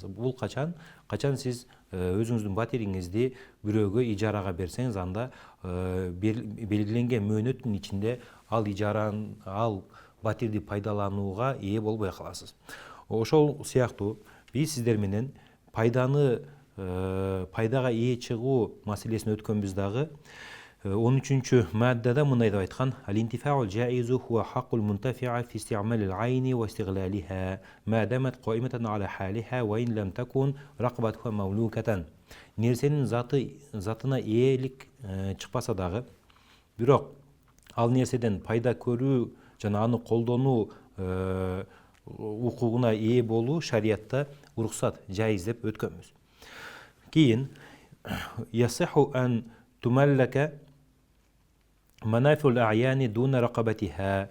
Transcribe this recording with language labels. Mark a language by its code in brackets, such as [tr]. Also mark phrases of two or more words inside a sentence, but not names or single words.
[ky] Бул качан сиз өзүңүздүн батириңизди бирөөгө ижарага берсеңиз, анда белгиленген мөөнөттүн ичинде ал батирди пайдаланууга ээ болбой каласыз. Ошол сыяктуу биз сиздер менен пайдага ээ чыгуу маселесин өткөнбүз дагы. 13-чү маддада мындай деп айткан: [ar] «الانتفاع جائز وهو حق المنتفع في استعمال العين واستغلالها ما دامت قائمة على حالها وإن لم تكن رقبتها مملوكة». [ky] Нерсенин затына ээлик чыкпаса дагы, бирок ал нерседен пайда көрүү жана аны колдонуу укугуна ээ болуу шариятта уруксат, жайыз деп өткөнбүз. [ar] Кийин يصح أن تملك منافع الأعيان دون رقبتها.